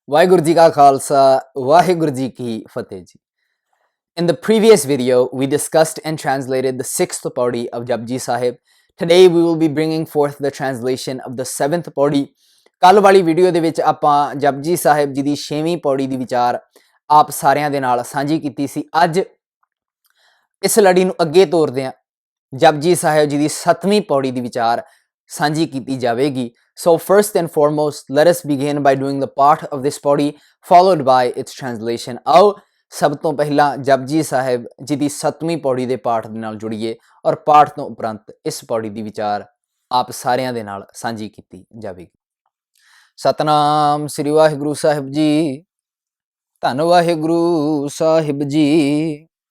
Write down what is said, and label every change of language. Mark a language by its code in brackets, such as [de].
[pa] ਵਾਹਿਗੁਰੂ ਜੀ ਕਾ ਖਾਲਸਾ ਵਾਹਿਗੁਰੂ ਜੀ ਕੀ ਫਤਿਹ ਜੀ [en] In the previous video, we discussed and translated the 6th pauri of Japji Sahib. Today, we will be bringing forth the translation of the 7th pauri. [pa] ਕੱਲ ਵਾਲੀ video ਦੇ ਵਿੱਚ ਆਪਾਂ ਜਪਜੀ ਸਾਹਿਬ ਜੀ ਦੀ 6ਵੀਂ ਪੌੜੀ ਦੀ ਵਿਚਾਰ ਆਪ ਸਾਰਿਆਂ ਦੇ ਨਾਲ ਸਾਂਝੀ ਕੀਤੀ ਸੀ। ਅੱਜ ਇਸ ਲੜੀ ਨੂੰ ਅੱਗੇ ਤੋਰਦੇ ਹਾਂ, ਜਪਜੀ ਸਾਹਿਬ ਜੀ ਦੀ 7ਵੀਂ ਪੌੜੀ ਦੀ ਵਿਚਾਰ ਸਾਂਝੀ ਕੀਤੀ ਜਾਵੇਗੀ। [en] So first and foremost, let us begin by doing the part of this pauri followed by its translation. [pa] ਆਓ ਸਭ ਤੋਂ ਪਹਿਲਾਂ ਜਪਜੀ ਸਾਹਿਬ ਜੀ ਦੀ 7ਵੀਂ ਪੌੜੀ ਦੇ ਪਾਠ ਦੇ ਨਾਲ ਜੁੜੀਏ ਔਰ ਪਾਠ ਤੋਂ ਉਪਰੰਤ ਇਸ ਪੌੜੀ ਦੀ ਵਿਚਾਰ ਆਪ ਸਾਰਿਆਂ ਦੇ ਨਾਲ ਸਾਂਝੀ ਕੀਤੀ ਜਾਵੇਗੀ। ਸਤਨਾਮ ਸ੍ਰੀ ਵਾਹਿਗੁਰੂ ਸਾਹਿਬ ਜੀ, ਧੰਨ ਵਾਹਿਗੁਰੂ ਸਾਹਿਬ ਜੀ।